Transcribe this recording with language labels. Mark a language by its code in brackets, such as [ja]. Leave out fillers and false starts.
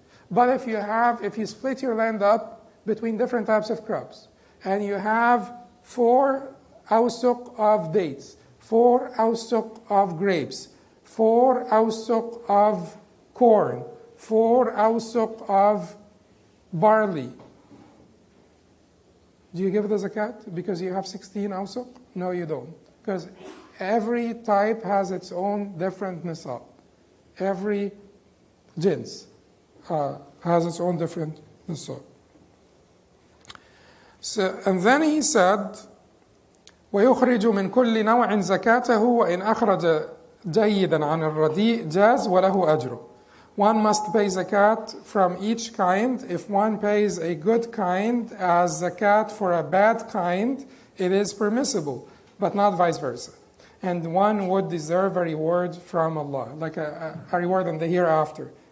[en] But if you split your land up between different types of crops, and you have 4 awsuq of dates, 4 awsuq of grapes, 4 awsuq of corn, 4 awsuq of barley, do you give the zakat because you have 16 awsuq? No, you don't. Because every type has its own different nisab. Every jins has its own different nisab. So, and then he said, [ar] ويخرج من كل نوع زكاته وإن أخرج جيدا عن الرديء جاز وله أجره. [en] One must pay zakat from each kind. If one pays a good kind as zakat for a bad kind, it is permissible, but not vice versa. And one would deserve a reward from Allah, like a reward in the hereafter.